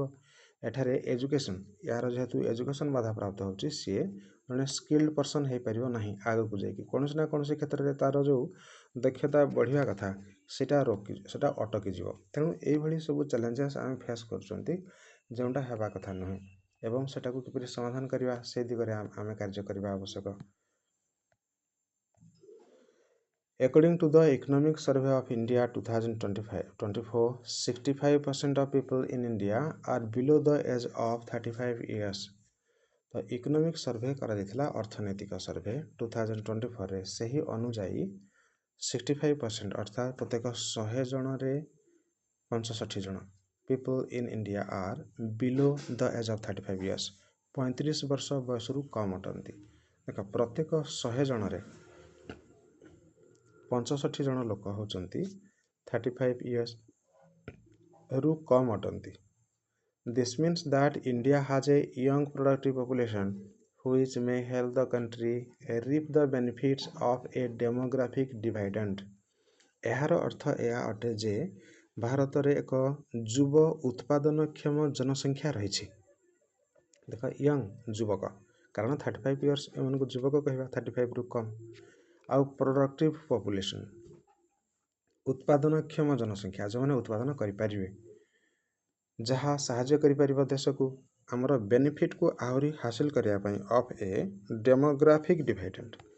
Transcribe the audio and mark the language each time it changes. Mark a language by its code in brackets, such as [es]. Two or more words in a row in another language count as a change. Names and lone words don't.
[or] ଏଠାରେ ଏଜୁକେସନ୍, ଏହାର ଯେହେତୁ ଏଜୁକେସନ୍ ବାଧାପ୍ରାପ୍ତ ହେଉଛି, ସିଏ ଜଣେ [en] skilled person [or] ହେଇପାରିବ ନାହିଁ। ଆଗକୁ ଯାଇକି କୌଣସି ନା କୌଣସି କ୍ଷେତ୍ରରେ ତା'ର ଯେଉଁ ଦକ୍ଷତା ବଢ଼ିବା କଥା ସେଟା ଅଟକିଯିବ। ତେଣୁ ଏଇଭଳି ସବୁ ଚ୍ୟାଲେଞ୍ଜେସ୍ ଆମେ ଫେସ୍ କରୁଛନ୍ତି, ଯେଉଁଟା ହେବା କଥା ନୁହେଁ, ଏବଂ ସେଟାକୁ କିପରି ସମାଧାନ କରିବା ସେ ଦିଗରେ ଆମେ କାର୍ଯ୍ୟ କରିବା ଆବଶ୍ୟକ। [en] According to the Economic Survey of India 2024, 65% of people in India are below the age of 35 years. [or] ତ [en] economic survey [or] କରାଯାଇଥିଲା, ଅର୍ଥନୈତିକ ସର୍ଭେ 2024ରେ, ସେହି ଅନୁଯାୟୀ 65% ଅର୍ଥାତ୍ ପ୍ରତ୍ୟେକ 100 ଜଣରେ 65 ଜଣ [en] people in India are below the age of 35 years, [or] 35 ବର୍ଷ ବୟସରୁ କମ୍ ଅଟନ୍ତି। ଦେଖ, ପ୍ରତ୍ୟେକ 100 ଜଣରେ 65 ଜଣ ଲୋକ ହେଉଛନ୍ତି 35 ଇୟର୍ସରୁ କମ୍ ଅଟନ୍ତି। [en] This means that India has a young productive population which may help the country reap the benefits of a demographic dividend. [or] ଏହାର ଅର୍ଥ ଏହା ଅଟେ ଯେ ଭାରତରେ ଏକ ଯୁବ ଉତ୍ପାଦନକ୍ଷମ ଜନସଂଖ୍ୟା ରହିଛି। ଦେଖ, ୟଙ୍ଗ ଯୁବକ, କାରଣ 35 ଇୟର୍ସ ଏମାନଙ୍କୁ ଯୁବକ କହିବା, 35ରୁ କମ୍। ଆଉ [en] productive population, [or] ଉତ୍ପାଦନକ୍ଷମ ଜନସଂଖ୍ୟା, ଯେଉଁମାନେ ଉତ୍ପାଦନ କରିପାରିବେ, ଯାହା ସାହାଯ୍ୟ କରିପାରିବ ଦେଶକୁ ଆମର ବେନିଫିଟ୍କୁ ଆହୁରି ହାସିଲ କରିବା ପାଇଁ [en] of a demographic dividend.